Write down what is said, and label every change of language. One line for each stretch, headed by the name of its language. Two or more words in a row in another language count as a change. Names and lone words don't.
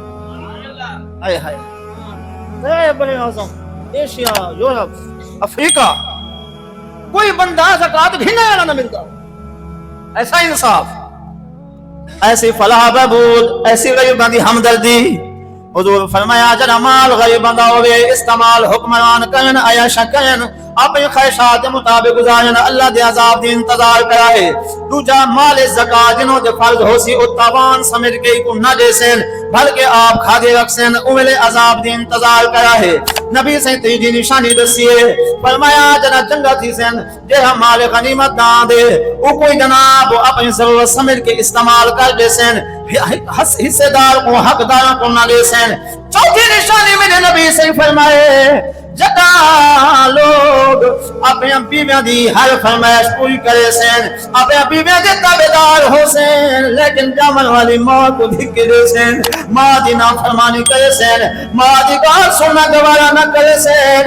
Saraiki: ہائے ہائے، ترے بڑے اعظم ایشیا، یورپ، افریقہ، کوئی بندہ زکات گھننے والا نہ ملتا. ایسا انصاف، ایسی فلاح بہبود، ایسی غریباں دی ہمدردی. حضور فرمایا جڑا مال غریباں دا ہوے استعمال حکمران کرن، عیاشاں کرن، اپنی خواہشات کے مطابق گزارن، اللہ دے عذاب دی انتظار کرائے. دوجا مال زکات جنہوں دے فرض ہو سی او تاوان سمجھ کے کو نہ دے سن، بلکہ آپ کھادے رکھ سن، اولے عذاب دی انتظار کرائے. نبی سے تیجی نشانی دسیے. فرمایا جنا جنگا تھی سن جہاں مال غنیمت دان دے او کوئی جناب اپنی ضرورت سمجھ کے استعمال کر دے سن، حصے دار کو حقدار کو نہ دے سن. چوتھی نشانی میرے نبی سے فرمائے جگہ لوگ اپنے بیویاں دی ہر فرمائش پوری کرے سن، اپنے بیویاں دے تابعدار ہو سن، لیکن جامن والی ماں کو دھکے دے سن، ماں دی نافرمانی کرے سن، ماں دی بات سننا گوارا نہ کرے سن.